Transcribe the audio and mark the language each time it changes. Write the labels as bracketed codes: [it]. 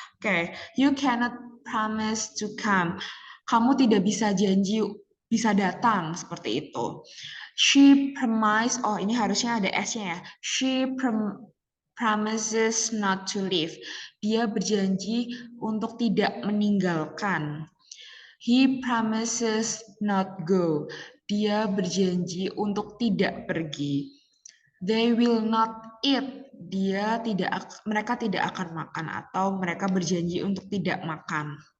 [en] Oke, you cannot promise to come. [id] Kamu tidak bisa janji bisa datang seperti itu. [en] She promise, [id] oh ini harusnya ada S-nya ya. [en] She promises not to leave. [id] Dia berjanji untuk tidak meninggalkan. [en] He promises not go. [id] Dia berjanji untuk tidak pergi. [en] They will not eat. [id] Mereka tidak akan makan atau mereka berjanji untuk tidak makan.